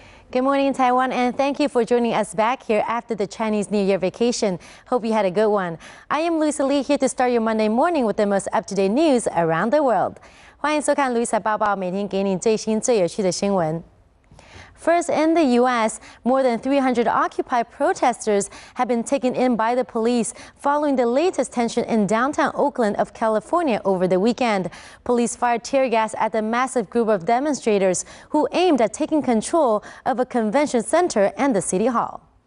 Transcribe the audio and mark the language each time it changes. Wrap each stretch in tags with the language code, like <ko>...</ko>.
<en>Good morning, Taiwan, and thank you for joining us back here after the Chinese New Year vacation. Hope you had a good one. I am Louisa here to start your Monday morning with the most up-to-date news around the world.</en> <zh>欢迎收看 Louisa 报报，每天给你最新最有趣的新闻。</zh> <en>First, in the U.S., more than 300 Occupy protesters have been taken in by the police following the latest tension in downtown Oakland of California over the weekend. Police fired tear gas at the massive group of demonstrators who aimed at taking control of a convention center and the city hall.</en>